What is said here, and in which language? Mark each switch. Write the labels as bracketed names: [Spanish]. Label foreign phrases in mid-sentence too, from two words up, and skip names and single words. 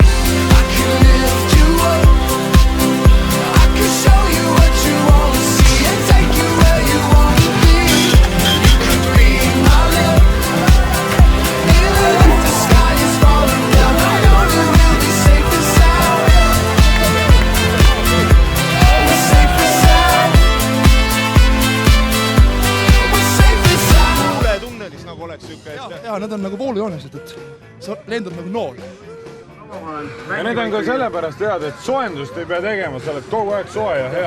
[English] I can lift you up. I can show you what you wanna see and take you where you wanna be. You could be my luck. Even if the sky is falling down, I know that we'll be safe and sound. [Estonian] Nagu oleks siuke, ja need on nagu voolujoonesed, et sa lendad nagu nool. Ja need on ka sellepärast head, et soojendust ei pea tegema, sa oled kogu aeg soe ja hea.